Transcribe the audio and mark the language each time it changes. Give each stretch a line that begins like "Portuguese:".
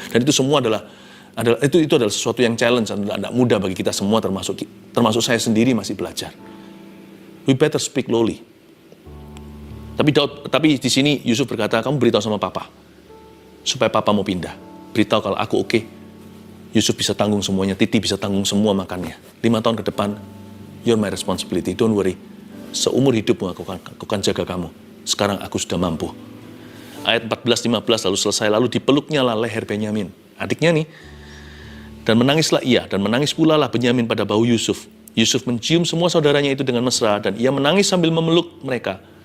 Indonesian: Dan itu semua adalah sesuatu yang challenge dan tidak mudah bagi kita semua, termasuk saya sendiri masih belajar.
English: We better speak lowly.
Indonesian: Tapi di sini Yusuf berkata, kamu beritahu sama papa supaya papa mau pindah. Beritahu kalau aku oke. Yusuf bisa tanggung semuanya, Titi bisa tanggung semua makannya. 5 tahun ke depan,
English: you're my responsibility, don't worry.
Indonesian: Seumur hidupmu aku akan jaga kamu. Sekarang aku sudah mampu. Ayat 14-15 lalu selesai, lalu dipeluknya lah leher Benyamin. Adiknya nih. Dan menangislah ia, dan menangis pula lah Benyamin pada bahu Yusuf. Yusuf mencium semua saudaranya itu dengan mesra, dan ia menangis sambil memeluk mereka.